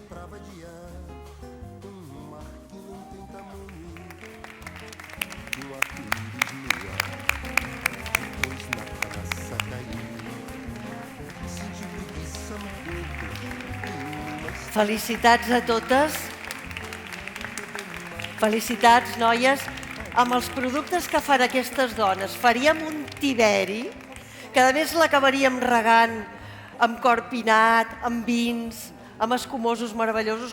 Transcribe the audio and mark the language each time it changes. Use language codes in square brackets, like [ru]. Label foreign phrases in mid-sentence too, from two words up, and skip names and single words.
[pt] pra vadiar, mar que não tem tamanho, um arco-íris no ar, depois na praça cair, senti preguiça no corpo. [ca] Felicitats a totes. Felicitats, noies. Amb els productes que fan aquestes dones faríem un tiberi que a més l'acabaríem regant amb corpinat, amb vins, amb escumosos meravellosos.